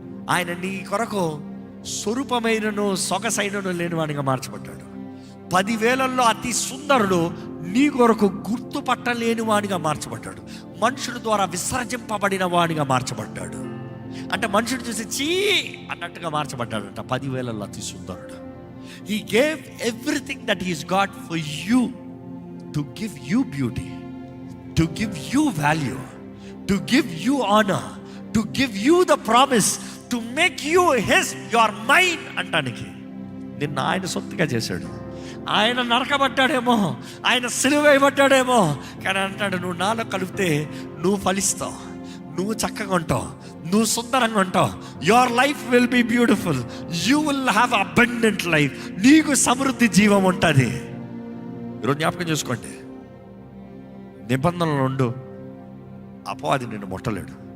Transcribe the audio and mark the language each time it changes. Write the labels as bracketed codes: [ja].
[te] ఆయన నీ కొరకు స్వరూపమైనను సొగసైనను లేనివాడిగా మార్చబడ్డాడు. 10,000లో అతి సుందరుడు నీ కొరకు గుర్తుపట్టలేని వాడిగా మార్చబడ్డాడు. మనుషుల ద్వారా విసర్జింపబడిన వాడిగా మార్చబడ్డాడు. అంటే మనుషుడు చూసి చీ అన్నట్టుగా మార్చబడ్డాడంట. 10,000లో అతి సుందరుడు. [en] He gave everything that he's got for you to give you beauty, to give you value, to give you honor, to give you the promise, to make you his, you are mine అంటానికి. [te] నిన్న ఆయన సొంతగా చేశాడు. ఆయన నరకబడ్డాడేమో, ఆయన సిలువ వేయబడ్డాడేమో, కానీ అంటాడు, నువ్వు నాలో కలిపితే నువ్వు ఫలిస్తావు, నువ్వు చక్కగా ఉంటావు, నువ్వు సుందరంగా ఉంటావు. [en] Your life will be beautiful, you will have abundant life. [te] నీకు సమృద్ధి జీవం ఉంటుంది. ఈరోజు జ్ఞాపకం చేసుకోండి, నిబంధనలు ఉండు, అపవాది నిన్ను ముట్టలేడు.